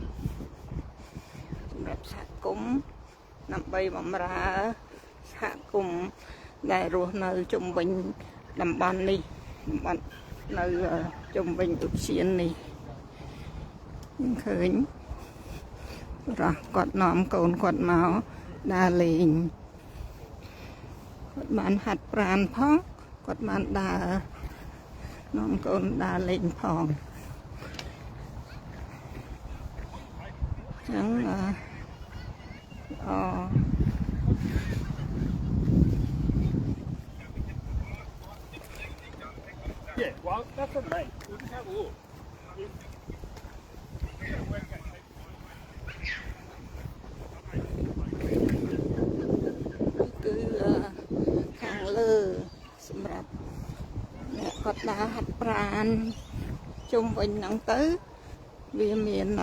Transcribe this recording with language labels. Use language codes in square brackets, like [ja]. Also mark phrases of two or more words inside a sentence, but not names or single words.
[km] ដើម្បីបម្រើសហគមន៍ដែលរស់នៅជុំវិញតំបន់នេះតំបន់នៅជុំវិញឧទ្យាននេះឃើញរស់គាត់នាំកូនគាត់មកដើរលេង គាត់បានហាត់ប្រាណផងគាត់បានដើរនាំកូនដើរលេងផងចឹង [en] Yeah, well, that's all right. We'll just have a look. [km] គឺខាងលើសម្រាប់អ្នកគាត់ដើរហាត់ប្រាណជុំវិញហ្នឹងទៅវាមា